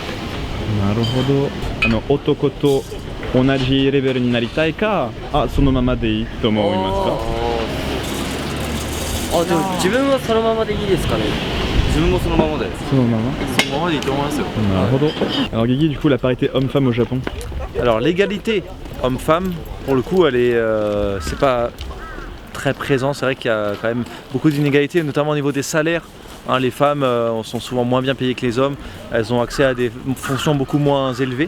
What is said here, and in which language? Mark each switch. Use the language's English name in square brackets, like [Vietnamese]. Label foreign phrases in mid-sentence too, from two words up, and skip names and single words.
[Japanese] なるほど。男と同じレベルになりたいか、そのままでいいと思いますか？でも自分はそのままでいいですかね。自分もそのままで。そのまま？そのままでいいと思いますよ。 [French] なるほど。Alors Guigui, du coup la parité homme-femme au Japon. Alors l'égalité homme-femme, pour le coup, elle est, c'est pas très présent. C'est vrai qu'il y a quand même beaucoup d'inégalités, notamment au niveau des salaires. Les femmes sont souvent moins bien payées que les hommes. Elles ont accès à des fonctions beaucoup moins élevées.